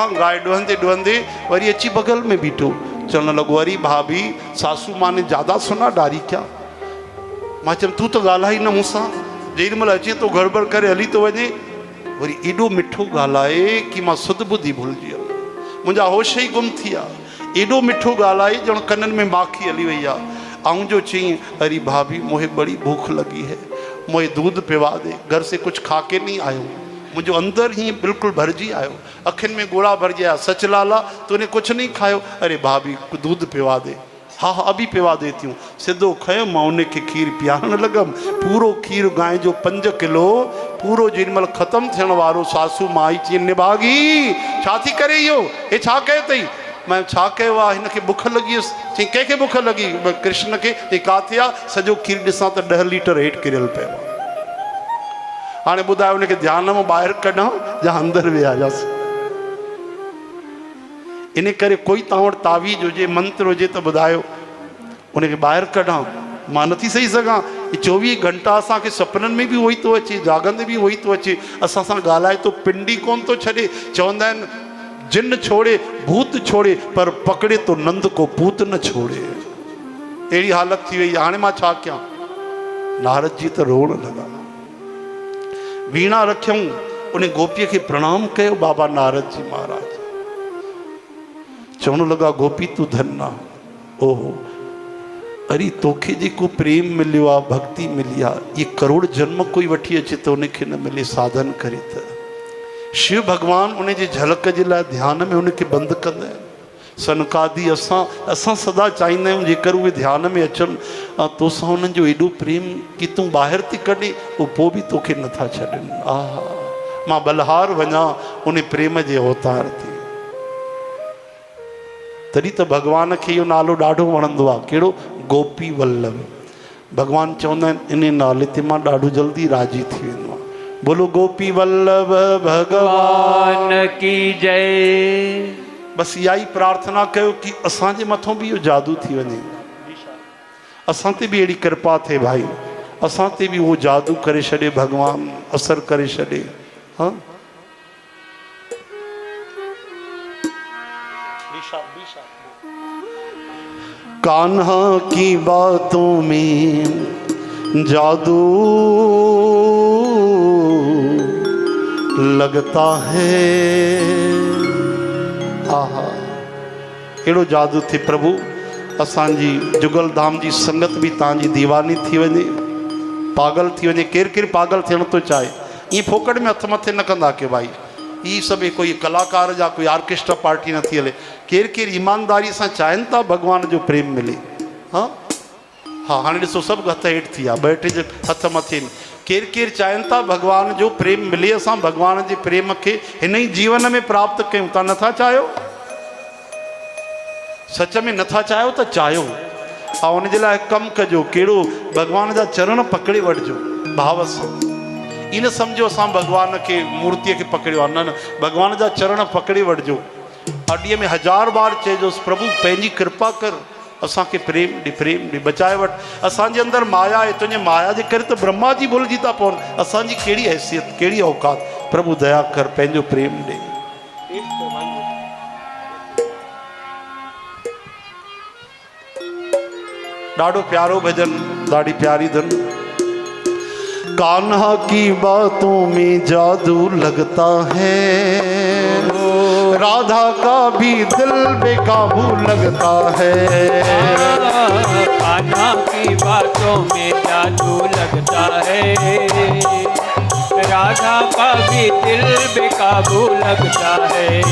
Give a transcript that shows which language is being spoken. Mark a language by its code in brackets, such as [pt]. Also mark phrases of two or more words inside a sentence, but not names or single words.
[sd] गांइ ॾुहंदे ॾुहंदे वरी अची बगल में बीठो। चवणु लॻो [hi] अरे भाभी सासू मां ने ज़्यादा सुना डारी क्या। [sd] मां चयमि तूं त ॻाल्हाई न मूंसां जेॾी महिल अचे थो गड़बड़ करे हली थो वञे। वरी एॾो मिठो ॻाल्हाए कि मां सुध बुद्धि भुलिजी वियुमि। मुंहिंजा होश ई गुम थी विया। एॾो मिठो ॻाल्हाए ॼण कननि में माखी हली वई आहे। ऐं जो चई [hi] अरे भाभी मुझे बड़ी भूख लगी है मुझे दूध पिवा दे। घर से कुछ खा के नहीं आयो। मुझे अंदर ही बिल्कुल भरजी आयो। अखिन में गोला भर गया। सच लाला तूने कुछ नहीं खायो। अरे भाभी दूध पिवा दे। हाँ हाँ अभी पिवा देती हूँ। [sd] सिद्धो खयो मां उनखे खीर पियारण लॻमि। पूरो खीर गांइ जो 5 किलो पूरो जेॾीमहिल ख़तमु थियण वारो सासू माई चई निभागी छा थी करे इहो हे छा कयो अथई। मैं छा कयो आहे हिनखे बुख लॻी हुअसि चई कंहिंखे बुख लॻी कृष्ण खे चई काथे आहे सॼो खीरु ॾिसां त 10 लीटर हेठि किरियल पियो आहे हाणे ॿुधायो हुनखे ध्यान मां ॿाहिरि कढां या अंदरि विहारियासीं इन करे कोई तव्हां वटि तावीज़ हुजे मंत्र हुजे त ॿुधायो उनखे ॿाहिरि कढां मां नथी सही सघां 24 घंटा असांखे सुपननि में बि उहो ई थो अचे जागंदे बि उहो ई थो अचे असां सां ॻाल्हाए थो पिंडी कोन थो छॾे चवंदा आहिनि [hi] जिन छोड़े भूत छोड़े पर पकड़े तो नंद को पूत न छोड़े [sd] अहिड़ी हालत थी वई हाणे मां छा कयां नारद जी त रोअण लॻा वीणा रखियऊं उन गोपीअ खे प्रणाम कयो बाबा नारद जी महाराज चवण लॻा गोपी तूं धन आहे ओहो अरे तोखे जेको प्रेम मिलियो आहे भक्ति मिली आहे ये करोड़ जन्म कोई वठी अचे त उनखे न मिले साधन करे त शिव भगवान उन जी झलक जे लाइ ध्यान में उनखे बंदि कंदा आहिनि सनकादी असां सदा चाहींदा आहियूं जेकर उहे ध्यान में अचनि तोसां उन्हनि जो एॾो प्रेम कि तूं ॿाहिरि थी कढे उहो पोइ बि तोखे नथा छॾनि मां बलहार वञा उन प्रेम जे अवतार ते तॾहिं त भगवान खे इहो नालो ॾाढो वणंदो आहे कहिड़ो गोपी वल्लभ भगवान चवंदा आहिनि इन नाले ते मां ॾाढो जल्दी राजी थी वेंदो आहे बोलो गोपी वल्लभ भगवान [hi] की जय [sd] बस इहा ई प्रार्थना कयो कि असांजे मथां बि इहो जादू थी वञे असां ते बि अहिड़ी कृपा थिए भाई असां ते बि उहो जादू करे छॾे भगवान असर करे छॾे हाँ [hi] कान्हा की बातों में जादू लगता है [sd] आहा अहिड़ो जादू थे प्रभु असांजी जुगल धाम जी संगत भी तव्हांजी दीवानी थी वञे पागल थी वञे केरु केरु पागल थियण थो चाहे ईअं फोकट में हथ मथे न कंदा के भाई ई सभु कोई कलाकार जा कोई [en] orchestra party [sd] न थी हले केरु केरु ईमानदारी सां चाहिनि था भगवान जो प्रेम मिले हाँ हाँ हाणे ॾिसो सभु हथ हेठि थी विया ॿ टे हथ मथे केरु केरु चाहिनि था भगवान जो प्रेम मिले असां भगवान जे प्रेम खे हिन ई जीवन में प्राप्त कयूं तव्हां नथा चाहियो सच में नथा चाहियो त चाहियो ऐं हुनजे लाइ कमु कजो कहिड़ो भगवान जा चरण पकड़े वठिजो भाव सां इन सम्झो असां भगवान खे मूर्तीअ खे पकड़ियो आहे न भगवान जा चरण पकड़े वठिजो ॾींहं में 1000 बार चइजोसि प्रभु पंहिंजी कृपा कर असांखे प्रेम ॾे बचाए वठि असांजे अंदरि माया आहे तुंहिंजे माया जे करे त ब्रह्मा जी भुलिजी था पवनि असांजी कहिड़ी हैसियत कहिड़ी औकात प्रभु दया कर पंहिंजो प्रेम ॾे ॾाढो प्यारो भजन ॾाढी प्यारी धन [hi] कान्हा की बातों में जादू लगता है राधा का भी दिल बेकाबू लगता है कान्हा की बातों में जादू लगता है राधा का भी दिल बेकाबू लगता है